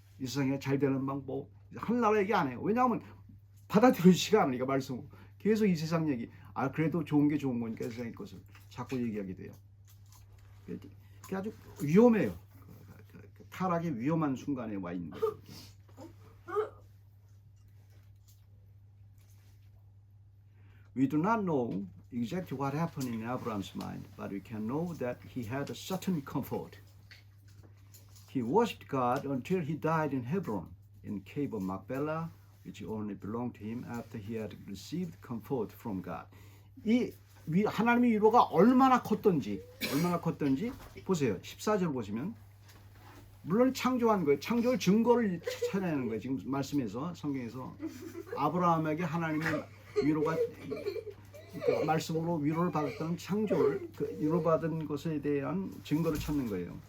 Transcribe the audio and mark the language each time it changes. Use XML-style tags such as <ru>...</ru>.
<ko>이 세상에 잘 되는 방법 하나라 얘기 안 해요. 왜냐하면 받아들여지지가 않으니까 말씀 계속 이 세상 얘기. 아 그래도 좋은 게 좋은 거니까 세상의 것을 자꾸 얘기하게 돼요. 그게 아주 위험해요. 그 타락의 위험한 순간에 와 있는 거예요.</ko> <en>We do not know exactly what happened in Abraham's mind, but we can know that he had a certain comfort. He worshipped God until he died in Hebron, in cave of Machpelah, which only belonged to him after he had received comfort from God.</en> <ko>이 하나님의 위로가 얼마나 컸던지 보세요. 14절 보시면 물론 창조한 거예요. 창조의 증거를 찾아내는 거예요. 지금 말씀에서 성경에서 아브라함에게 하나님의 위로가 그 말씀으로 위로를 받았다는 창조를 그 위로받은 것에 대한 증거를 찾는 거예요.</ko>